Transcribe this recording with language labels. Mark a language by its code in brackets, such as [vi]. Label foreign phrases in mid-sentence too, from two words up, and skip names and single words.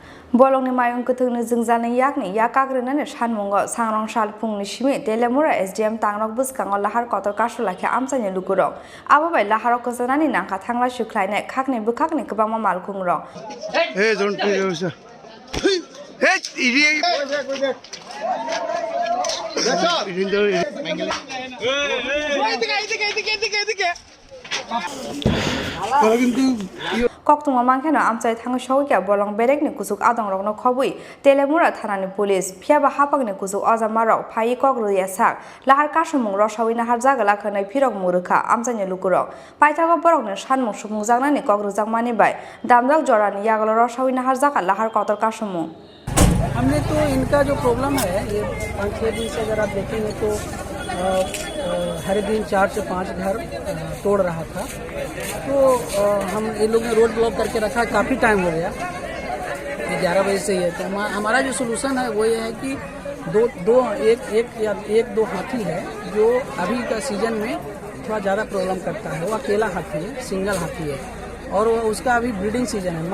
[trp] Bolongni mayung kuthungni jingjalni yakni yakagrunani sanmungo sangrong salpungni simi telemura SDM tangrok buskango lahar kotor kasulakhe amchani lukurok abo bai laharok kosanani nangkha thangla suklainai khakni bukhakni kwbangma malkungrok [en] Hey don't please hey idiot [trp] Koktungma mangkheno amchai thang shaukia bolong berekni kusuk adongrokno khobui telemura thanani police phiaba hapakni kusuk ojamarok phai kokru yasak lahar kasumung rosawi nahar jagala khanai phirok murukha amchani lukurok paithago borokni sanmung sumungjaknani kokrujak bai damjak jorani yagalo rosawi nahar jaka lahar kotor kasumung [hi] हमने तो इनका जो प्रॉब्लम है ये 5-6 दिन से अगर आप देखेंगे तो हर दिन 4 से 5 घर तोड़ रहा था तो हम ये लोग ने [en] road block [hi] करके रखा काफ़ी टाइम हो गया 11 बजे से ही है तो हमारा जो सोल्यूशन है वो ये है कि एक दो हाथी है जो अभी का सीजन में थोड़ा ज़्यादा प्रॉब्लम करता है वो अकेला हाथी है सिंगल हाथी है और उसका अभी [en] breeding season [hi] है